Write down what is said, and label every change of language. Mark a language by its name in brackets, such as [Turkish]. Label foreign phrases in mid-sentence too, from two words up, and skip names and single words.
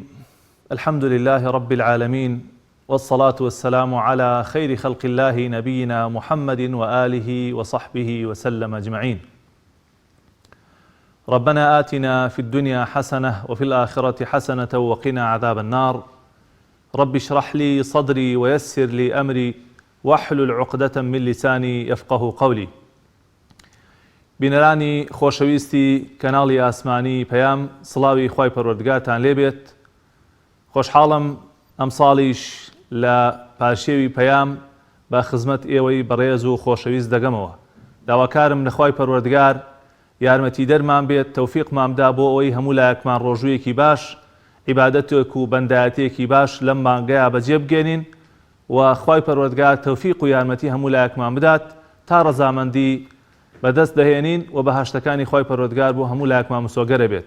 [Arabic] الحمد لله رب العالمين، والصلاة والسلام على خير خلق الله نبينا محمد وآله وصحبه وسلم أجمعين. ربنا آتنا في الدنيا حسنة وفي الآخرة حسنة وقنا عذاب النار. رب اشرح لي صدري ويسر لي أمري واحلل عقدة من لساني يفقه قولي. [Central Kurdish] بینەرانی خۆشەویستی کەناڵی ئاسمانی پەیام، سڵاوی خوای پەروەردگارتان لێبێت. خۆشحاڵم ئەم ساڵیش لە پاشێوی پەیام بە خزمەت ئێوەی بەڕێز و خۆشەویست دەگەمەوە. داواکارم لە خوای پەروەردگار یارمەتی دەرمان بێت، تەوفیقمان بدا بۆ ئەوەی هەموو لایەکمان ڕۆژوویەکی باش، عیبادەتێک و بەندایەتێکی باش لەم مانگەیە بەجێ بگێنین و خوای پەروەردگار تەوفیق و یارمەتی هەموو لایەکمان بدات تا ڕەزامەندی بەدەست دەهێنین و بەهاشتەکانی خوای پەروەردگار بۆ هەموو لایەکمان مسۆگەرە بێت.